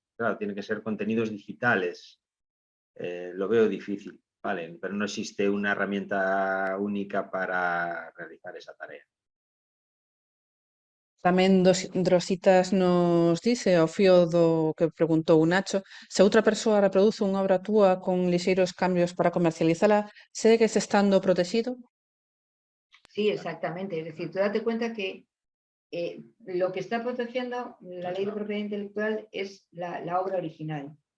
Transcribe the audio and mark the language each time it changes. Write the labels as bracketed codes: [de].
[es] Claro, tienen que ser contenidos digitales. Lo veo difícil, ¿vale? Pero no existe una herramienta única para realizar esa tarea. [gl] Tamén Drositas nos dice, ao fío do que preguntou o Nacho, se outra persoa reproduce unha obra túa con lixeiros cambios para comercializala, segues estando protegido? [es] Sí, exactamente. Es decir, tú date cuenta que lo que está protegiendo la ley de propiedad intelectual es la obra original.